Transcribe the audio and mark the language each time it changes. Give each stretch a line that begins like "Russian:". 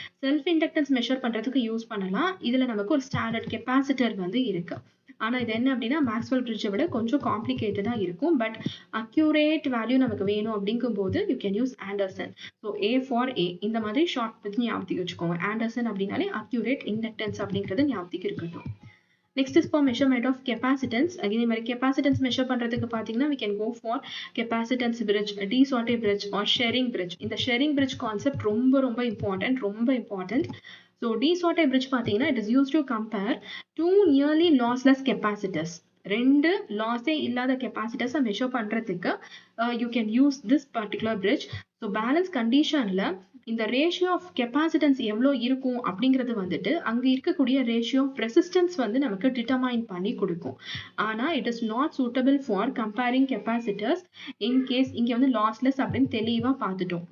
Tamil: Self inductance measure பண்ணுறதுக்கு use பண்ணலாம். இதில் நமக்கு ஒரு ஸ்டாண்டர்ட் கெப்பாசிட்டர் வந்து இருக்கு. ஆனால் இது என்ன அப்படின்னா மேக்ஸ்வெல் பிரிட்ஜை விட கொஞ்சம் காம்ப்ளிகேட்டடாக இருக்கும். பட் அக்யூரேட் வேல்யூ நமக்கு வேணும் அப்படிங்கும்போது
English: You can use Anderson.
Tamil: So A for A இந்த மாதிரி ஷார்ட் பற்றி ஞாபகத்துக்கு வச்சுக்கோங்க. ஆண்டர்சன் அப்படின்னாலே அக்யூரேட் இண்டக்டன்ஸ் அப்படிங்கிறது ஞாபகத்துக்கு இருக்கட்டும்.
English: Next is for measurement of capacitance. Again,
Tamil: இந்த capacitance measure பண்றதுக்கு பார்த்தீங்கன்னா
English: we can go for capacitance bridge, de-Sauté bridge or sharing bridge.
Tamil: இந்த sharing bridge concept ரொம்ப important.
English: So de-Sauté bridge பார்த்தீங்கன்னா it is used to compare two nearly lossless capacitors.
Tamil: ரெண்டு லாஸே இல்லாத கெப்பாசிட்டர்ஸை measure பண்றதுக்கு
English: You can use this particular bridge.
Tamil: So balance கண்டிஷன்ல இந்த ratio of capacitance எவ்வளோ இருக்கும் அப்படிங்கிறது வந்துட்டு அங்கே இருக்கக்கூடிய ரேஷியோ ஆஃப் ரெசிஸ்டன்ஸ் வந்து நமக்கு டிட்டர்மைன் பண்ணி கொடுக்கும்.
English: ஆனால் it is not suitable for comparing capacitors in case
Tamil: இங்கே வந்து லாஸ்லெஸ் அப்படின்னு தெளிவாக பார்த்துட்டோம்.